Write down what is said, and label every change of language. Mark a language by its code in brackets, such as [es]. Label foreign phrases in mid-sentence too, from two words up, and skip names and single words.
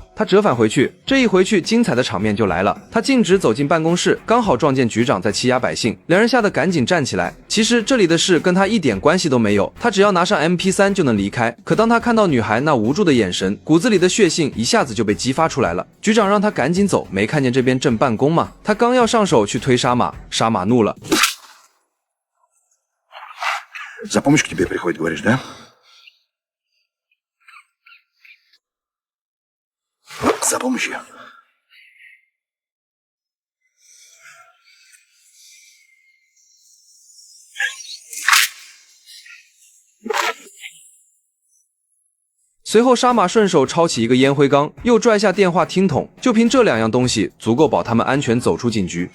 [zh] 他折返回去，这一回去精彩的场面就来了。他径直走进办公室，刚好撞见局长在欺压百姓，两人吓得赶紧站起来。其实这里的事跟他一点关系都没有，他只要拿上 MP3 就能离开。可当他看到女孩那无助的眼神，骨子里的血性一下子就被激发出来了。局长让他赶紧走，没看见这边正办公吗？他刚要上手去推沙马，沙马怒了。 [ru] За помощью к тебе приходит, говоришь, да? За помощью. [zh] 随后沙马顺手抄起一个烟灰缸，又拽下电话听筒，就凭这两样东西足够保他们安全走出警局。